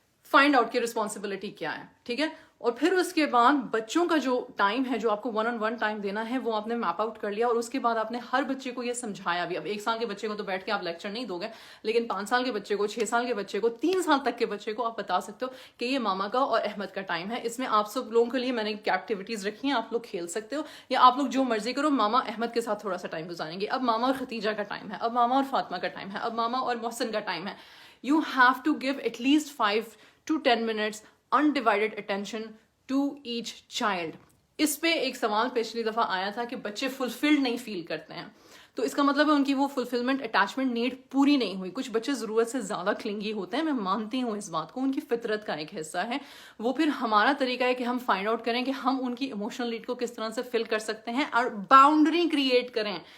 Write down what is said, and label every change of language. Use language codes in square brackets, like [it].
[ur] Find out کی responsibility کیا ہے, ٹھیک ہے. اور پھر اس کے بعد بچوں کا جو ٹائم ہے, جو آپ کو 1-on-1 ٹائم دینا ہے, وہ آپ نے میپ آؤٹ کر لیا, اور اس کے بعد آپ نے ہر بچے کو یہ سمجھایا بھی. اب 1 سال کے بچے کو تو بیٹھ کے آپ لیکچر نہیں دو گے, لیکن 5 سال کے بچے کو, 6 سال کے بچے کو, 3 سال تک کے بچے کو آپ بتا سکتے ہو کہ یہ ماما کا اور احمد کا ٹائم ہے. اس میں آپ سب لوگوں کے لیے میں نے ایکٹیویٹیز رکھی ہیں, آپ لوگ کھیل سکتے ہو, یا آپ لوگ جو مرضی کرو. ماما احمد کے ساتھ تھوڑا سا ٹائم گزاریں گے, اب ماما اور ختیجہ کا ٹائم ہے, اب ماما اور فاطمہ کا ٹائم ہے, اب ماما اور محسن کا ٹائم ہے. [en] You have to give at least 5 to 10 minutes undivided attention to each child. [ur] اس پہ ایک سوال پچھلی دفعہ آیا تھا کہ بچے فلفلڈ نہیں فیل کرتے ہیں, تو اس کا مطلب ہے ان کی وہ فلفلمنٹ, اٹیچمنٹ نیڈ پوری نہیں ہوئی. کچھ بچے ضرورت سے زیادہ کلنگی ہوتے ہیں, میں مانتی ہوں اس بات کو, ان کی فطرت کا ایک حصہ ہے وہ. پھر ہمارا طریقہ ہے کہ ہم فائنڈ آؤٹ کریں کہ ہم ان کی ایموشنل نیڈ کو کس طرح سے فل کر سکتے ہیں, اور باؤنڈری کریٹ کریں.